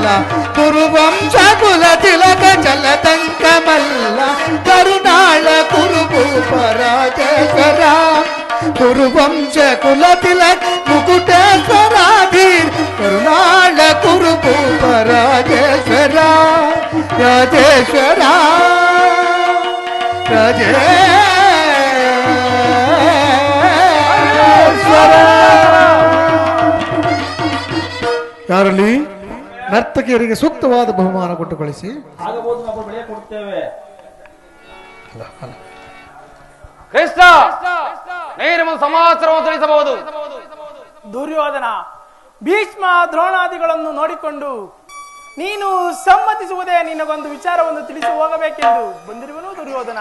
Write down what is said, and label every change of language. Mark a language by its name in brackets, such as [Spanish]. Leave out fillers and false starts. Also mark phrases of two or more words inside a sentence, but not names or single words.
[Kannada] ಕುರುವಂಶ ಕುಲತಿಲಕ ಚಲತಂಕ ಮಲ್ಲ ಕರುಣಾಳ ಕುರುಭೂಪ ರಾಜೇಶ್ವರ ಕುರುವಂಶ ಕುಲತಿಲಕ ಮುಕುಟೇಶ್ವರಾಧೀರ್ ಕರುಣಾಳ ಕುರುಭೂಪ ರಾಜೇಶ್ವರ ರಾಜೇಶ್ವರ ರಾಜೇಶ್ವರ ಯಾರಲ್ಲಿ ನರ್ತಕಿಯರಿಗೆ ಸೂಕ್ತವಾದ ಬಹುಮಾನ ಕೊಟ್ಟು ಕಳಿಸಿ. ಕೃಷ್ಣ ನೀನು ಸಮಾಚಾರವನ್ನು ತಿಳಿಸಬಹುದು. ದುರ್ಯೋಧನ ಭೀಷ್ಮ ದ್ರೋಣಾದಿಗಳನ್ನು ನೋಡಿಕೊಂಡು ನೀನು ಸಮ್ಮತಿಸುವುದೇ ನಿನಗೊಂದು ವಿಚಾರವನ್ನು ತಿಳಿಸಿ ಹೋಗಬೇಕೆಂದು ಬಂದಿರುವನು ದುರ್ಯೋಧನ.